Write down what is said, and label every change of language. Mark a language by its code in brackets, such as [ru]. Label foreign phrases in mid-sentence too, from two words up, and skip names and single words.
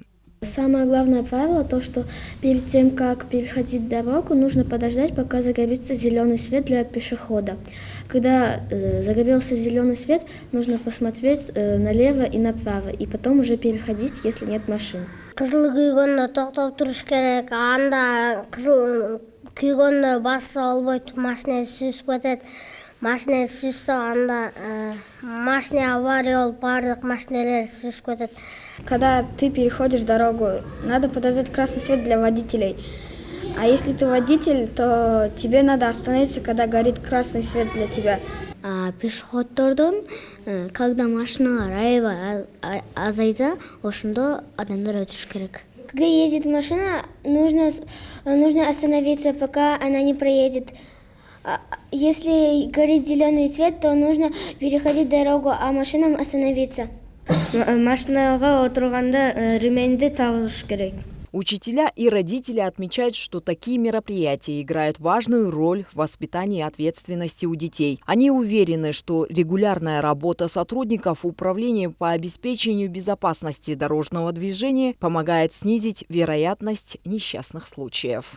[ru] Самое главное правило то, что перед тем, как переходить дорогу, нужно подождать, пока загорится зеленый свет для пешехода. Когда загорелся зеленый свет, нужно посмотреть налево и направо, и потом уже переходить, если нет машин. [ky] Кызыл күйгөндө токтоп туруш керек. Анда кызыл күйгөндө баса албойт, машина сүзүп кетет. машина сүзсө анда машина авария болуп баардык машиналер сүзүп кетет. [ru] Когда ты переходишь дорогу, надо подождать красный свет для водителей. А если ты водитель, то тебе надо остановиться, когда горит красный свет для тебя. [ky] Пешеходдордон когда машина райва азайса, ошондо адамдар өтүш керек. [ru] Когда ездит машина, нужно остановиться, пока она не проедет. Если горит зеленый цвет, то нужно переходить дорогу, а машинам остановиться. [ky] Машинага отурганда ременьди тагыш керек. [ru] Учителя и родители отмечают, что такие мероприятия играют важную роль в воспитании ответственности у детей. Они уверены, что регулярная работа сотрудников управления по обеспечению безопасности дорожного движения помогает снизить вероятность несчастных случаев.